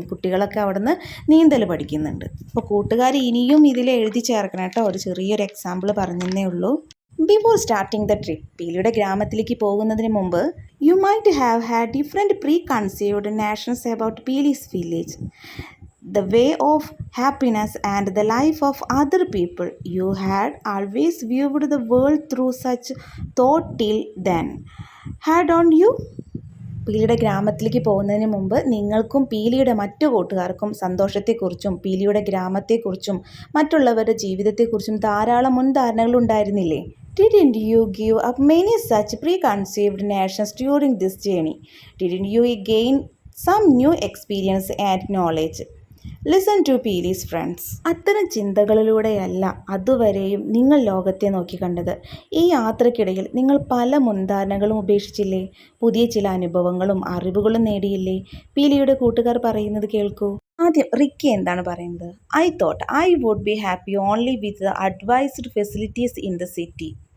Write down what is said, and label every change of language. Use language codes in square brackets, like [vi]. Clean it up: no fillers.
[ml] കുട്ടികളൊക്കെ അവിടെ നിന്ന് നീന്തൽ പഠിക്കുന്നുണ്ട്. അപ്പോൾ കൂട്ടുകാർ ഇനിയും ഇതിൽ എഴുതി ചേർക്കണം കേട്ടോ. ഒരു ചെറിയൊരു എക്സാമ്പിൾ പറഞ്ഞതേ ഉള്ളൂ. [en] Before starting the trip. [ml] പീലിയുടെ ഗ്രാമത്തിലേക്ക് പോകുന്നതിന് മുമ്പ് [en] You might have had different preconceived notions about Peeli's village, the way of happiness and the life of other people. You had always viewed the world through such thought till then, hadn't you? [ml] പീലിയുടെ ഗ്രാമത്തിലേക്ക് പോകുന്നതിന് മുമ്പ് നിങ്ങൾക്കും പീലിയുടെ മറ്റു കൂട്ടുകാർക്കും സന്തോഷത്തെക്കുറിച്ചും പീലിയുടെ ഗ്രാമത്തെക്കുറിച്ചും മറ്റുള്ളവരുടെ ജീവിതത്തെക്കുറിച്ചും ധാരാളം മുൻധാരണകൾ ഉണ്ടായിരുന്നില്ലേ? [en] Didn't you give up many such preconceived notions during this journey? Didn't you gain some new experience and knowledge? Listen to Peeli's friends. [ml] അത്തരം ചിന്തകളിലൂടെയല്ല അതുവരെയും നിങ്ങൾ ലോകത്തെ നോക്കിക്കണ്ടത്. ഈ യാത്രക്കിടയിൽ നിങ്ങൾ പല മുൻധാരണകളും ഉപേക്ഷിച്ചില്ലേ? പുതിയ ചില അനുഭവങ്ങളും അറിവുകളും നേടിയില്ലേ? പീലിയുടെ കൂട്ടുകാർ പറയുന്നത് കേൾക്കൂ. ആദ്യം റിക്കി എന്താണ് പറയുന്നത്? [en] I thought I would be happy only with the advised facilities in the city.